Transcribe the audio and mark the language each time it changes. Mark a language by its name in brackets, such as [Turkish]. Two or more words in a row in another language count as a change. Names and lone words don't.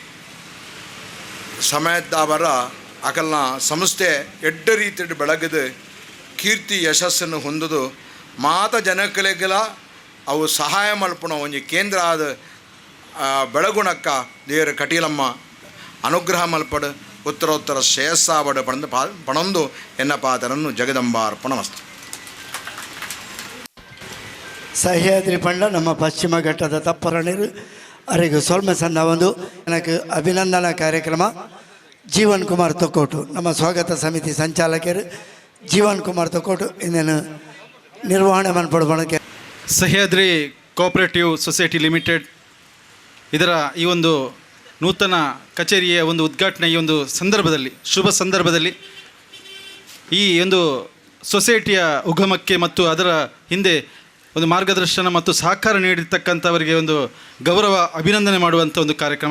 [Tulu] ಸಮಯದ್ದಾಬರ ಅಕಲ್ನ ಸಂಸ್ಥೆ ಎಡ್ಡ ರೀತಿ ಬೆಳಗದು ಕೀರ್ತಿ ಯಶಸ್ಸನ್ನು ಹೊಂದದು ಮಾತ ಜನಕಲೆಗಳ ಅವು ಸಹಾಯ ಮಲ್ಪಣ ಒಂಜಿ ಕೇಂದ್ರ ಆದ ಬೆಳಗುಣಕ್ಕ ದೇವರ ಕಟೀಲಮ್ಮ ಅನುಗ್ರಹ ಮಲ್ಪಡು ಉತ್ತರೋತ್ತರ ಶ್ರೇಯಸ್ಸಾಬಡು ಪಣಂದು ಎನ್ನ ಪಾತರನ್ನು ಜಗದಂಬಾರ್ಪಣಮಸ್ತು. ಸಹ್ಯಾದ್ರಿ ಪಂಡ ನಮ್ಮ ಪಶ್ಚಿಮ ಘಟ್ಟದ ತಪ್ಪರ ನೀರು ಅವರಿಗೆ ಸೊಲ್ಮೆ ಸಂದ ಒಂದು ನನಗೆ ಅಭಿನಂದನಾ ಕಾರ್ಯಕ್ರಮ ಜೀವನ್ ಕುಮಾರ್ ತೊಕ್ಕೋಟು ನಮ್ಮ ಸ್ವಾಗತ ಸಮಿತಿ ಸಂಚಾಲಕರು ಜೀವನ್ ಕುಮಾರ್ ತೊಕ್ಕೋಟು [Kannada] ಇನ್ನೇನು ನಿರ್ವಹಣೆ ಮಾಡ್ಕೊಡ್ಬೋಣಕ್ಕೆ. ಸಹ್ಯಾದ್ರಿ ಕೋಆಪರೇಟಿವ್ ಸೊಸೈಟಿ ಲಿಮಿಟೆಡ್ ಇದರ ಈ ಒಂದು ನೂತನ ಕಚೇರಿಯ ಒಂದು ಉದ್ಘಾಟನೆ ಈ ಒಂದು ಸಂದರ್ಭದಲ್ಲಿ ಶುಭ ಸಂದರ್ಭದಲ್ಲಿ ಈ ಒಂದು ಸೊಸೈಟಿಯ ಉಗಮಕ್ಕೆ ಮತ್ತು ಅದರ ಹಿಂದೆ ಒಂದು ಮಾರ್ಗದರ್ಶನ ಮತ್ತು ಸಹಕಾರ ನೀಡಿರ್ತಕ್ಕಂಥವರಿಗೆ ಒಂದು ಗೌರವ ಅಭಿನಂದನೆ ಮಾಡುವಂಥ ಒಂದು ಕಾರ್ಯಕ್ರಮ.